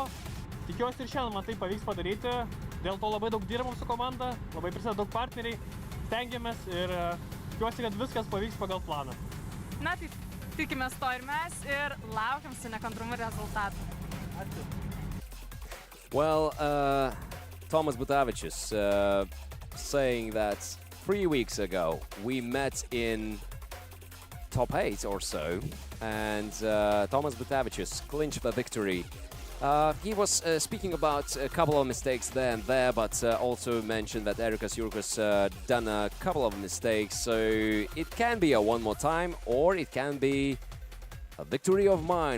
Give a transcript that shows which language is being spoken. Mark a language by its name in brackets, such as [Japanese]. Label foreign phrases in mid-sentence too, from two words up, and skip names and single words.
[Lithuanian] Tikiuosi ir šiandien man tai pavyks padaryti, dėl to labai daug dirbam su komanda, labai prisideda daug partneriai, stengiamės ir tikiuosi, kad viskas pavyks pagal planą. Na, tai tikimės to ir mes ir laukiam su nekantrumu rezultatų. Ačiū. [English] Well, Tomas Butavičius saying that 3 weeks ago we met in top 8 or so, and Tomas Butavičius clinched the victory. He was speaking about a couple of mistakes there and there, but also mentioned that Erikas Jurkus done a couple of mistakes, so it can be a one more time or it can be a victory of mine.